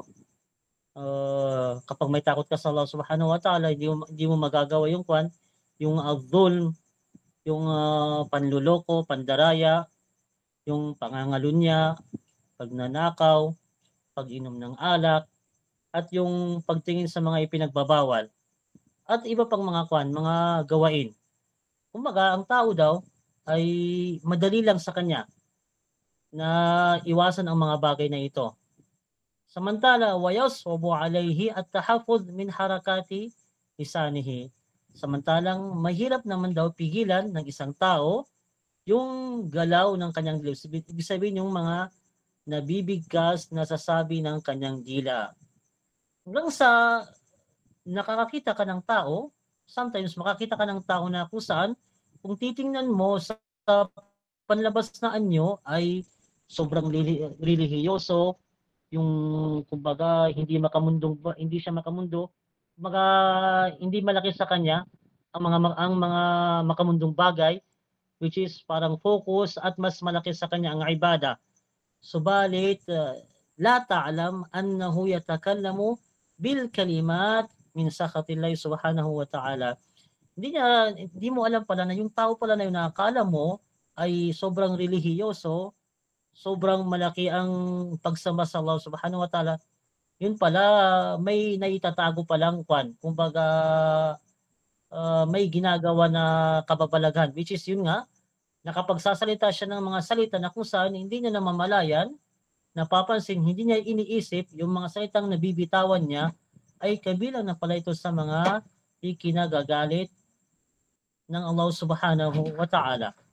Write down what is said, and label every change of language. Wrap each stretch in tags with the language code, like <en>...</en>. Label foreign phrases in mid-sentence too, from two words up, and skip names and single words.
<tl>Kapag may takot ka sa Allah</tl> <ar>سبحانه و تعالى,</ar> <tl>hindi mo magagawa yung kwan, yung zulm, yung panluloko, pandaraya, yung pangangalunya, pagnanakaw, pag-inom ng alak, at yung pagtingin sa mga ipinagbabawal, at iba pang mga kwan, mga gawain. Kumbaga, ang tao daw ay madali lang sa kanya na iwasan ang mga bagay na ito.</tl> <ar>Samantala, ويصعب عليه التحفظ من حركة لسانه.</ar> <tl>Samantalang mahirap naman daw pigilan ng isang tao yung galaw ng kanyang dila. Ibig sabihin yung mga nabibigkas na sasabi ng kanyang dila. Hanggang sa nakakakita ka ng tao, sometimes makakita ka ng tao na kung saan, kung titingnan mo sa panlabas na anyo ay sobrang relihiyoso, yung kumbaga hindi siya makamundo, kumbaga hindi malaki sa kanya ang mga makamundong bagay,</tl> <en>which is</en> <tl>parang focus, at mas malaki sa kanya ang ibada.</tl> <ar>Subalit لا تعلم أنه يتكلم بالكلمات من سخط الله سبحانه و تعالى.</ar> <tl>Hindi mo alam pala na yung tao pala na yun na akala mo ay sobrang relihiyoso, sobrang malaki ang pagsamba sa Allah</tl> <ar>سبحانه و تعالى,</ar> <tl>yun pala may naitatago palang kwan. Kumbaga may ginagawa na kababalaghan,</tl> <en>which is</en> <tl>yun nga, nakapagsasalita siya ng mga salita na kung saan hindi niya namamalayan, napapansin, hindi niya iniisip yung mga salitang nabibitawan niya ay kabilang na pala ito sa mga ikinagagalit ng Allah</tl> <ar>سبحانه و تعالى.</ar>